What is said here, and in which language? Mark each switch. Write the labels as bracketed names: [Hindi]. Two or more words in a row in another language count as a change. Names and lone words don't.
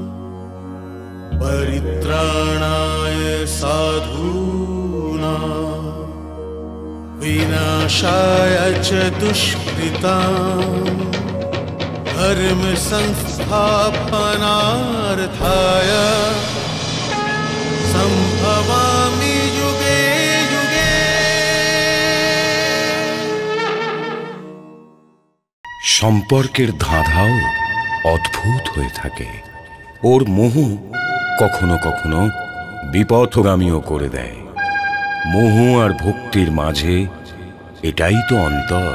[Sanskrit] परित्राणाय साधूनां विनाशाय च दुष्कृतां धर्म संस्थापनार्थाय संभवामि युगे युगे। [Bangla] সম্পর্কের ধাঁধাও অদ্ভুত হয়ে থাকে। ওর মোহ কখনো কখনো বিপথগামীও করে দেয়। মোহ আর ভক্তির মাঝে এটাই তো অন্তর।